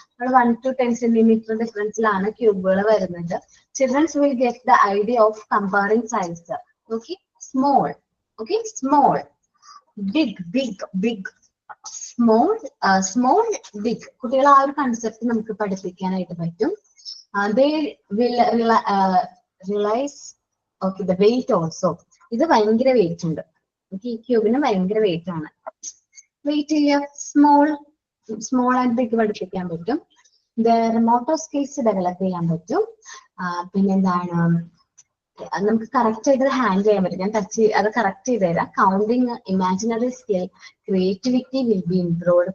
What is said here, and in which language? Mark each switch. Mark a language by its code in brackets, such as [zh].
[ml] 1 to 10 centimeter ഡിഫറൻസിലാണ് ക്യൂബുകൾ വരുന്നത്. [en] Childrens will get the idea of comparing size. Okay, small, okay, small, big, big, big, small, small, big. [ml] കുട്ടികൾ ആ ഒരു concept നമുക്ക് പഠിപ്പിക്കാനായിട്ട് പറ്റും. [en] They will realize okay the weight also. [ml] ഇത് ഭയങ്കര wait ഉണ്ട്. ഈ ക്യൂബിന് ഭയങ്കര വെയിറ്റ് ആണ്. വെയിറ്റ് ഇല്ല, സ്മോൾ ആൻഡ് ബിഗ് പഠിപ്പിക്കാൻ പറ്റും. മോട്ടോർ സ്കിൽസ് ഡെവലപ്പ് ചെയ്യാൻ പറ്റും. പിന്നെന്താണ്, നമുക്ക് കറക്റ്റ് ആയിട്ട് ഹാൻഡിൽ ചെയ്യാൻ പറ്റും. ഞാൻ അത് കറക്റ്റ് ചെയ്ത് തരാം. [en] Counting, imaginary skill, creativity will be improved.